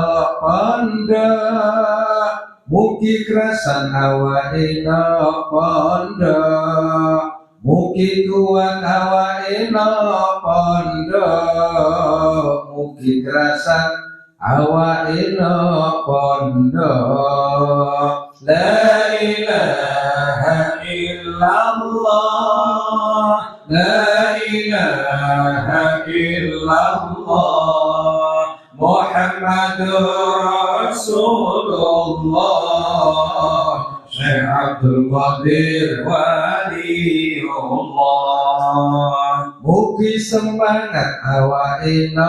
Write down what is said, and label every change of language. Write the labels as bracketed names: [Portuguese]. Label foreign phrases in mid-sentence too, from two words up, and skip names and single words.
[Javanese] pondok mugi krasan awake pondok mugi kuat awake pondok mugi krasan awake pondok [Arabic] la ilaha illallah la ilaha illallah Muhammadur [Javanese] Rasulullah Syekh Abdul Qadir Waliullah mugi semangat awake